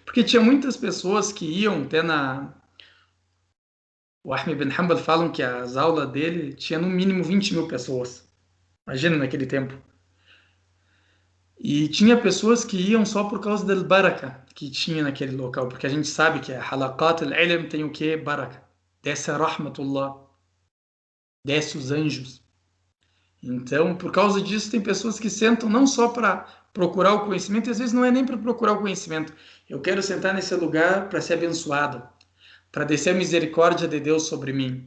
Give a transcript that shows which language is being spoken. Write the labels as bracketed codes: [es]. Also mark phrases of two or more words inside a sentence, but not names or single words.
[pt] Porque tinha muitas pessoas que iam até na... O Ahmed bin Hanbal falam que as aulas dele tinha no mínimo 20 mil pessoas. Imagina naquele tempo. E tinha pessoas que iam só por causa da baraka que tinha naquele local, porque a gente sabe que a [ar] حلقات العلم [pt] tem o que? Baraka. Desce a rahmatullah, desce os anjos. Então, por causa disso, tem pessoas que sentam não só para procurar o conhecimento, e às vezes não é nem para procurar o conhecimento. Eu quero sentar nesse lugar para ser abençoado, para descer a misericórdia de Deus sobre mim.